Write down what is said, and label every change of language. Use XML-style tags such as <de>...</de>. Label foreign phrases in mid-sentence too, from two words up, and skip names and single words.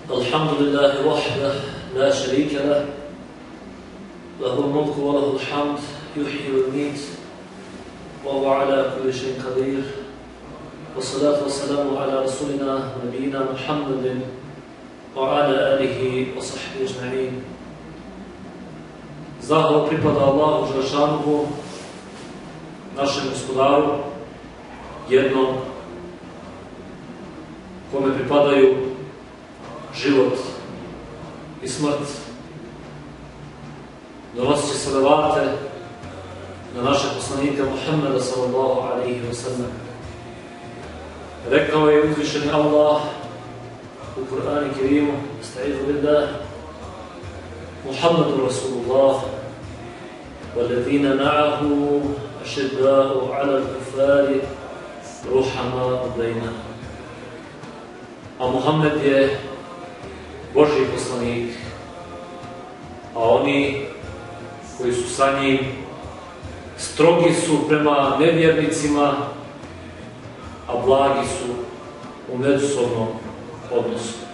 <ar>الحمد لله وحده لا شريك له له الملك وله الحمد يحيي ويميت وهو على كل شيء قدير والصلاة والسلام على رسولنا نبينا محمد وعلى آله وصحبه أجمعين.</ar> <bs>Zahvala pripada Allahu Đelešanuhu, našem gospodaru, jednom kome pripadaju život i smrt. Donosit će salavate na našeg poslanika Muhammeda</bs> <ar>صلى الله عليه وسلم.</ar> <bs>Rekao je uzvišeni Allah u Kur'anu Kerimu:</bs> <ar>أستعيذ بالله محمد رسول الله, والذين معه أشداء على الكفار رحماء بينهم.</ar> <bs>A Muhammed je Božji poslanik, a oni koji su sa njim strogi su prema nevjernicima, a blagi su u međusobnom odnosu.</bs>